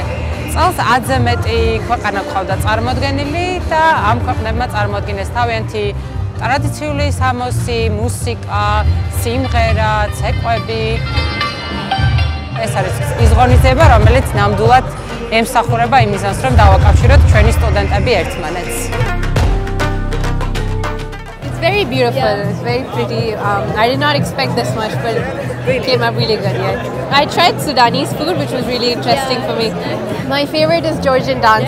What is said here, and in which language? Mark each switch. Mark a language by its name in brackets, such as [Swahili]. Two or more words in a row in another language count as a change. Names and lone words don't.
[Georgian] წელს 10-ზე მეტი ქვეყანა ყავდა წარმოდგენილი და ამ ქვეყნებმა წარმოადგინეს თავიანთი ტრადიციული სამოსი, მუსიკა, სიმღერა, ცეკვები. ეს არის ის ღონისძიება, რომელიც ნამდვილად ემსახურება იმ მიზანს, რომ დავაკავშიროთ ჩვენი სტუდენტები ერთმანეთს. [English] It's very beautiful. It's very pretty. I did not expect this much, but it came out really good. Yeah. I tried Sudanese food, which was really interesting for me. My favorite is Georgian dance.